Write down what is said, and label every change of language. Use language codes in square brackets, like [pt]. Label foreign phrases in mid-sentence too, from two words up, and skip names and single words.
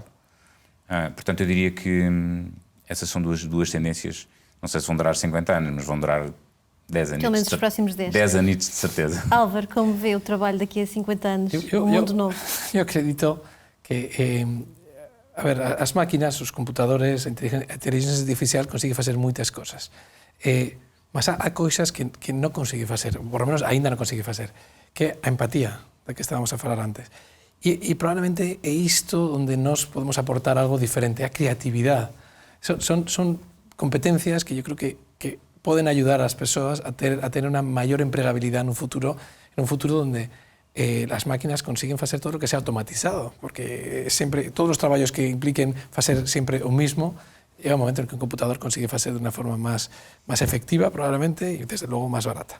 [pt] Portanto, eu diria que essas são duas tendências, não sei se vão durar 50 anos, mas vão durar 10 anos. Pelo menos os próximos 10. 10 anos de certeza. Álvaro, como vê o trabalho daqui a 50 anos, o mundo novo? Eu acredito que a ver, as máquinas, os computadores, [gl] a inteligencia artificial consigue facer moitas cosas. [pt] Mas há coisas [gl] que non consigue facer, [es] por lo menos [gl] ainda non consigue facer, que é a empatía, da que estábamos a falar antes. E probablemente é isto onde nós podemos aportar algo diferente, a creatividade. Son competencias que yo creo que poden ayudar ás persoas a ter unha maior empregabilidade en un futuro donde as máquinas consiguen facer todo o que sea automatizado, porque sempre todos os traballos que impliquen facer sempre o mismo, [es] llega un momento [gl] en que un computador consigue facer de unha forma máis efectiva, probablemente, e desde logo máis barata.